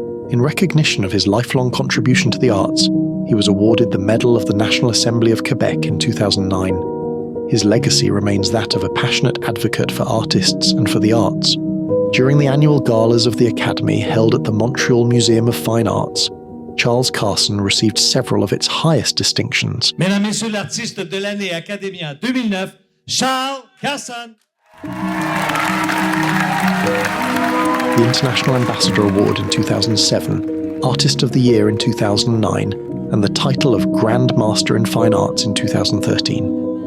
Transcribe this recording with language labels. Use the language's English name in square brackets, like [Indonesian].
[English] In recognition of his lifelong contribution to the arts, he was awarded the Medal of the National Assembly of Quebec in 2009. His legacy remains that of a passionate advocate for artists and for the arts. During the annual galas of the Academy held at the Montreal Museum of Fine Arts, Charles Carson received several of its highest distinctions. [French] Mesdames, Messieurs, l'artiste de l'année Académien 2009, Charles Carson. [English] The International Ambassador Award in 2007, Artist of the Year in 2009, and the title of Grand Master in Fine Arts in 2013.